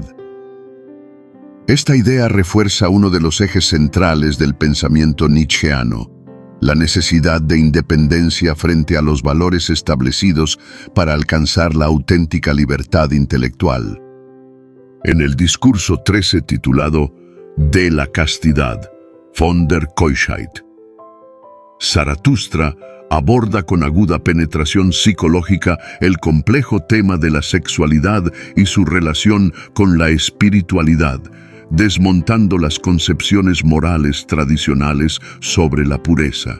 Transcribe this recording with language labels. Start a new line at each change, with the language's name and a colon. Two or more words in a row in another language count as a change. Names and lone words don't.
Spanish: Esta idea refuerza uno de los ejes centrales del pensamiento nietzscheano, la necesidad de independencia frente a los valores establecidos para alcanzar la auténtica libertad intelectual. En el discurso 13 titulado «De la castidad»,
German: von der Keuschheit,
Spanish: Zaratustra aborda con aguda penetración psicológica el complejo tema de la sexualidad y su relación con la espiritualidad, desmontando las concepciones morales tradicionales sobre la pureza.